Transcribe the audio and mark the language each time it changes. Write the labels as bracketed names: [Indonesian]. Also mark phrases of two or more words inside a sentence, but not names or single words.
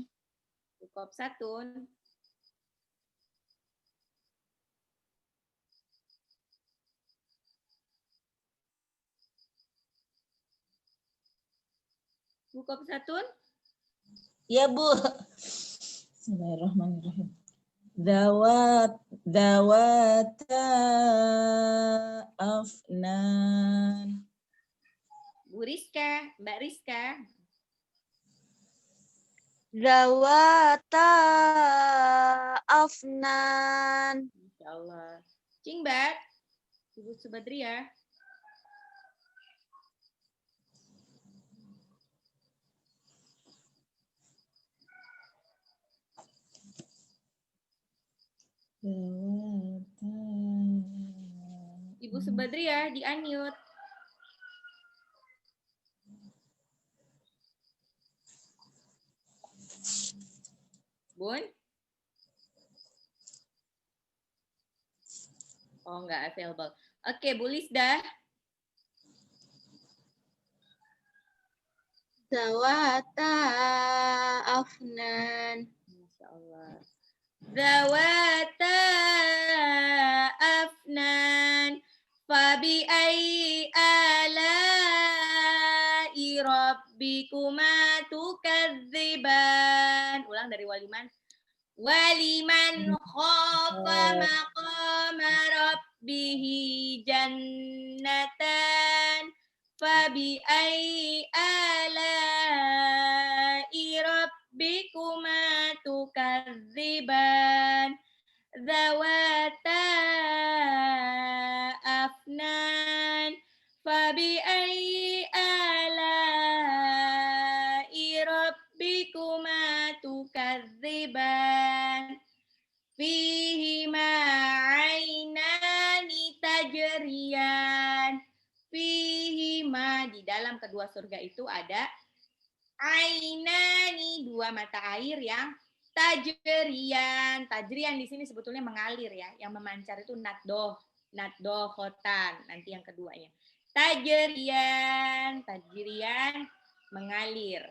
[Indonesian] Bu Kopsatun. Bu Kopsatun. Ya Bu. [Arabic] بسم الله الرحمن الرحيم. ذواتا أفنان. [Indonesian] Bu Rizka. Mbak Rizka. [Arabic] ذواتا أفنان. ما شاء الله. [Indonesian] Cingbat. Ibu Subadria. Ibu Subadria di unmute. Bun? Oh, enggak available. Oke, Bu Lisda. [Arabic] ذواتا أفنان. ما شاء الله. ذواتا أفنان. فبأي آلاء ربكما تكذبان. [Indonesian] Ulang dari Waliman. [Arabic] ولمن خاف مقام ربه جنتان. فبأي آلاء ربكما تكذبان. ذواتا أفنان. فبأي آلاء ربكما تكذبان. فيهما عينان تجريان. فيهما, [Indonesian] di dalam kedua surga itu ada ainani, dua mata air yang tajriyan. Tajriyan di sini sebetulnya mengalir ya. Yang memancar itu naddohotan. Nanti yang keduanya. Tajriyan mengalir.